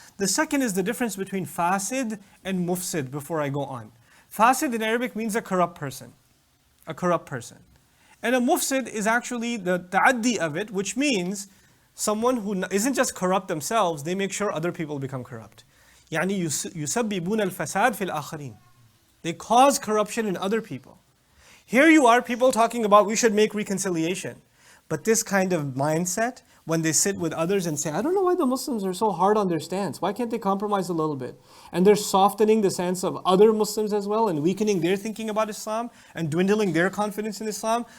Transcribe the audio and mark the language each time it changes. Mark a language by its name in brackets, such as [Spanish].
[English] The second is the difference between fasid and mufsid before I go on. Fasid in Arabic means a corrupt person. A corrupt person. And a mufsid is actually the ta'addi of it, which means someone who isn't just corrupt themselves, they make sure other people become corrupt. [Arabic] يعني يسببون الفساد في الآخرين. [English] They cause corruption in other people. Here you are, people talking about we should make reconciliation. But this kind of mindset, when they sit with others and say, I don't know why the Muslims are so hard on their stance. Why can't they compromise a little bit? And they're softening the stance of other Muslims as well and weakening their thinking about Islam and dwindling their confidence in Islam.